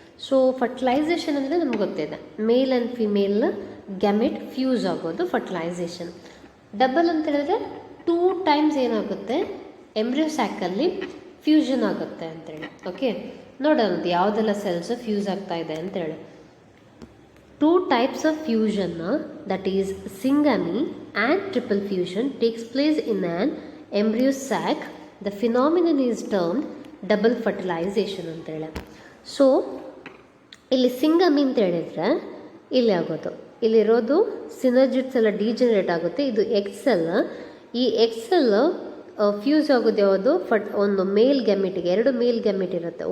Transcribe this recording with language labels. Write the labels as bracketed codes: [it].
[kn] So fertilisation ಅಂದರೆ ನಮ್ಗೆ ಗೊತ್ತಿದೆ, male and female gamete fuse ಆಗೋದು ಫರ್ಟಿಲೈಸೇಷನ್. ಡಬಲ್ ಅಂತ ಹೇಳಿದ್ರೆ 2 ಟೈಮ್ಸ್ ಏನಾಗುತ್ತೆ, ಎಂಬ್ರಿಯೋ ಸ್ಯಾಕಲ್ಲಿ ಫ್ಯೂಷನ್ ಆಗುತ್ತೆ ಅಂತೇಳಿ. ಓಕೆ, ನೋಡೋಣ ಯಾವುದೆಲ್ಲ ಸೆಲ್ಸ್ ಫ್ಯೂಸ್ ಆಗ್ತಾ ಇದೆ ಅಂತೇಳಿ. [en] 2 types of fusion, that is syngamy and triple fusion, takes place in an embryo sac. The phenomenon is termed double fertilization ಅಂತ ಹೇಳಿ. [kn] ಸೊ ಇಲ್ಲಿ ಸಿಂಗಮಿ ಅಂತ ಹೇಳಿದ್ರೆ ಇಲ್ಲಿ ಆಗೋದು, ಇಲ್ಲಿರೋದು ಸಿನರ್ಜಿಡ್ಸ್ ಎಲ್ಲ ಡಿಜನರೇಟ್ ಆಗುತ್ತೆ. ಇದು ಎಕ್ಸೆಲ್. ಈ ಎಕ್ಸೆಲ್ ಫ್ಯೂಸ್ ಆಗೋದು ಯಾವುದು, ಒಂದು ಮೇಲ್ ಗ್ಯಾಮೆಟಿಗೆ 2 ಮೇಲ್ ಗ್ಯಾಮೆಟ್ ಇರುತ್ತೆ.